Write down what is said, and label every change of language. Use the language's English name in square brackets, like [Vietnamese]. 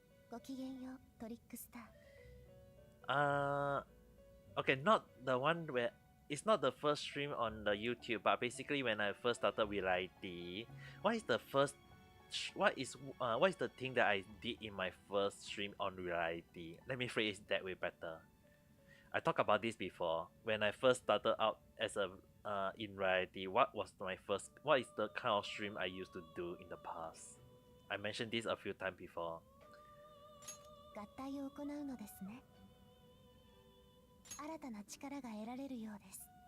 [Japanese] ごきげんようトリックスター [English] Okay, not the one where it's not the first stream on the YouTube, but basically when I first started with IT, what is the thing that I did in my first stream on reality? Let me phrase it that way better. I talked about this before. When I first started out as a in reality, what is the kind of stream I used to do in the past? I mentioned this a few times before. [Japanese] 合体を行うのですね新たな力が得られるようです